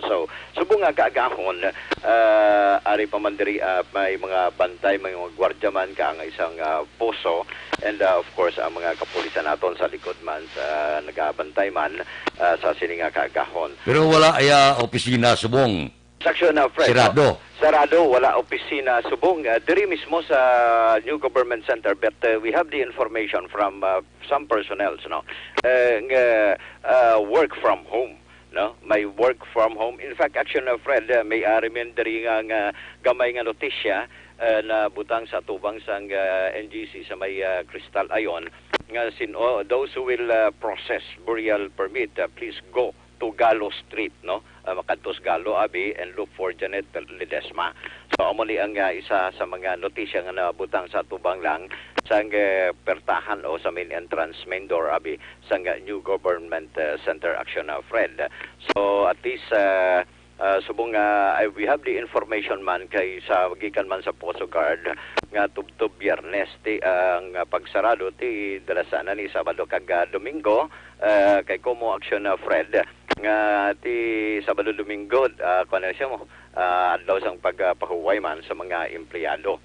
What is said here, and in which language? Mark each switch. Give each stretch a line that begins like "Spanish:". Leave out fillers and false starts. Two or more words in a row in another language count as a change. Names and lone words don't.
Hiligaynon: So subong nga kaagahon ari pa man diri may mga bantay, may mga gwardiyaman ka ang isang poso
English: and of course
Hiligaynon: ang mga kapulisan naton sa likod man sa nagabantay man sa sini nga kaagahon. Pero wala aya opisina subong. Section na Fred. Sirado. Sarado, wala opisina subong diri mismo sa New Government Center,
English: but we have the information from some personnel, no, work from home,
Hiligaynon: no, may
English: work from home.
Hiligaynon: In fact, action na Fred, may arimin diri nga gamay nga notisya na butang sa tubang sang NGC sa may Crystal Ayon nga
English: those who will process burial permit, please go to Galo Street,
Hiligaynon: no? Makadtos Galo abi
English: and look for
Hiligaynon: Janet Ledesma. So amo ni ang isa sa mga notisya nga nabutang sa tubang lang sa pertahan o sa
English: main entrance, main door
Hiligaynon: abi sa New Government Center action na Fred. So at least subong
English: we have the information
Hiligaynon: man kay sa gikan man sa Poso Guard nga tubtob Biyernes ti ang pagsarado ti dalasana ni Sabado kag Domingo kay komo action na Fred nga ti Sabado Domingo kuno siya mo adlaw sang pagpahuway man sa mga empleyado.